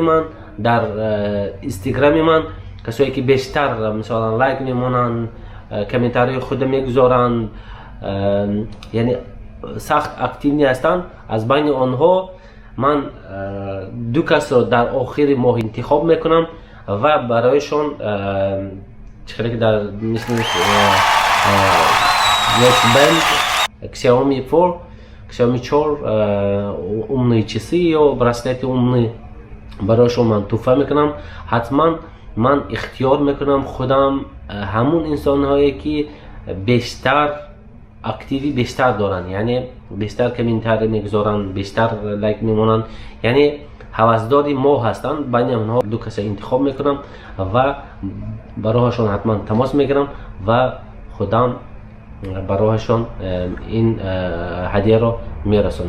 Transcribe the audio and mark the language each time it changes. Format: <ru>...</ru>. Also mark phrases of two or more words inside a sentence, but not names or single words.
<fa>من، در اینستاگرام من، کسایی که بیشتر مثلا لایک میمونن، کامنتاری خود میگذارن، یعنی سخت اکتیو هستند، از بین آنها من دو کس را در آخر ماه انتخاب میکنم و برایشون چیزی که در مثل بند Xiaomi 4</fa> <ru>умные часы</ru> <fa>یا براسلت умный برایشون من تحفه میکنم. حتما من اختیار میکنم خودم همون انسان هایی که بیشتر اکتیوی بیشتر دارن، یعنی بیشتر کامنتاری میگذارن، بیشتر لایک میمونن، یعنی هوسداری ما هستند، بین اونها دو کسی انتخاب میکنم و براهشان حتما تماس میگیرم و خودم براهشان این هدیه را میرسونم.</fa>